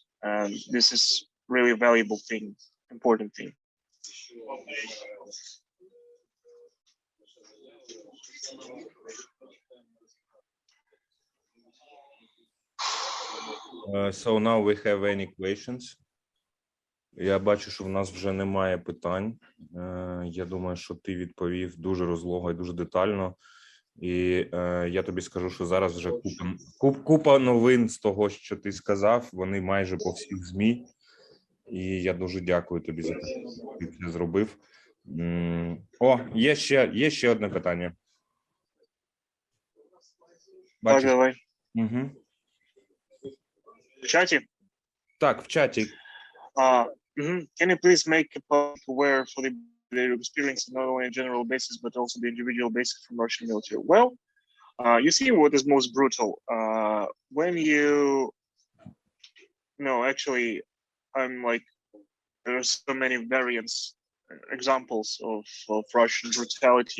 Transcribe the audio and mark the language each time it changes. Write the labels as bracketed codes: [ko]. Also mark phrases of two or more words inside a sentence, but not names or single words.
[en] And this is really a valuable thing, important thing. So now we have any questions? [uk] Я бачу, що в нас вже немає питань. Я думаю, що ти відповів дуже розлого і дуже детально. І я тобі скажу, що зараз вже купа новин з того, що ти сказав, вони майже по всіх ЗМІ. І я дуже дякую тобі за те, що ти це зробив. О, є ще одне питання. Так, давай. Угу. В чаті? Так, в чаті. [en] Can you please make a public aware for their experience not only on a general basis but also the individual basis from Russian military? Well, you see what is most brutal when actually, I'm like, there are so many examples of Russian brutality.